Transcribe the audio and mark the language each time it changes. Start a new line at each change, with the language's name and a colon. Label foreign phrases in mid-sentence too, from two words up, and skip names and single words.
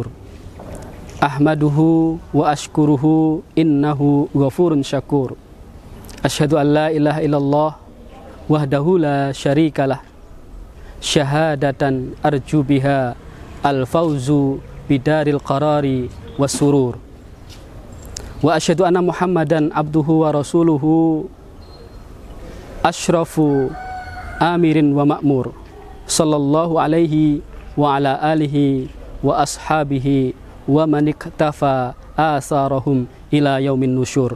Arabic: أحمده وأشكره إنه غفور شكور. أشهد أن لا إله إلا الله وحده لا شريك له. شهادة أرجو بها الفوز بدار القرار والسرور. وأشهد أن محمدا عبده ورسوله أشرف آمر ومأمور صلى الله عليه وعلى آله وأصحابه ومن اقتفى آثارهم إلى يوم النشور.